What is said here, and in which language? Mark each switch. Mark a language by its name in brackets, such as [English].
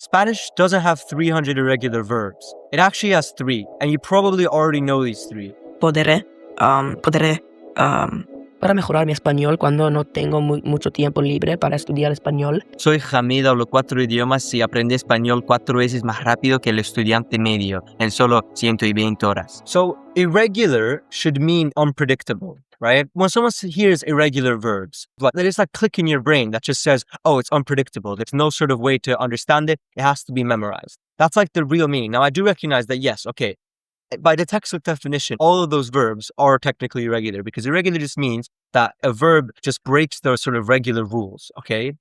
[English] Spanish doesn't have 300 irregular verbs. It actually has 3, and you probably already know these 3. [Spanish] Podré para mejorar mi español cuando no tengo mucho tiempo libre para estudiar español. Soy Hamid, hablo 4 idiomas y aprendí español 4 veces más rápido que el estudiante medio en solo 120 horas. [English] So, irregular should mean unpredictable, right? When someone hears irregular verbs, there is that click in your brain that just says, oh, it's unpredictable. There's no sort of way to understand it. It has to be memorized. That's like the real meaning. Now, I do recognize that, yes, okay, by the textbook definition, all of those verbs are technically irregular because irregular just means that a verb just breaks those sort of regular rules, okay?